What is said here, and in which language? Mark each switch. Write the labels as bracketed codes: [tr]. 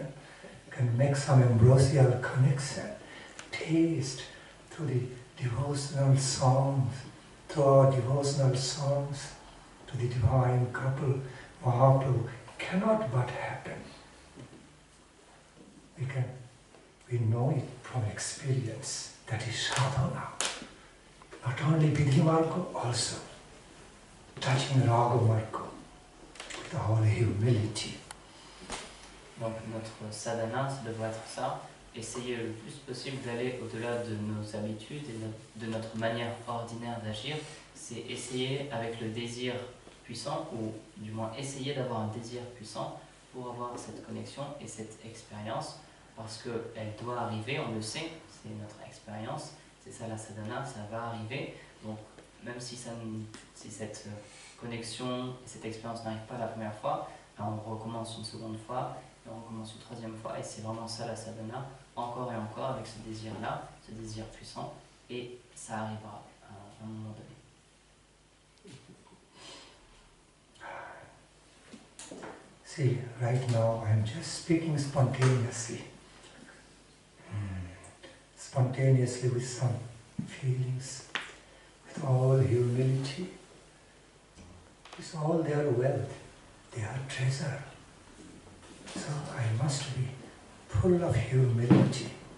[en] You can make some ambrosial connection. Taste through the devotional songs, through our devotional songs to the divine couple, Mahaprabhu, cannot but happen. We know it from experience. That is sadhana. Not only viddhi-marga, also touching raga-marga with all humility. [fr] Donc notre sadhana, ça devrait être ça. Essayer le plus possible d'aller au-delà de nos habitudes et de notre manière ordinaire d'agir, c'est essayer avec le désir puissant, ou du moins essayer d'avoir un désir puissant pour avoir cette connexion et cette expérience, parce qu'elle doit arriver, on le sait, c'est notre expérience, c'est ça la sadhana, ça va arriver, donc même si cette connexion et cette expérience n'arrive pas la première fois, on recommence une seconde fois, et on recommence une troisième fois, et c'est vraiment ça la sadhana, encore et encore avec ce désir-là, ce désir puissant, et ça arrivera à un moment donné. [en] See, right now I am just speaking spontaneously. Spontaneously with some feelings, with all humility. It's all their wealth, their treasure. So I must be full of humility.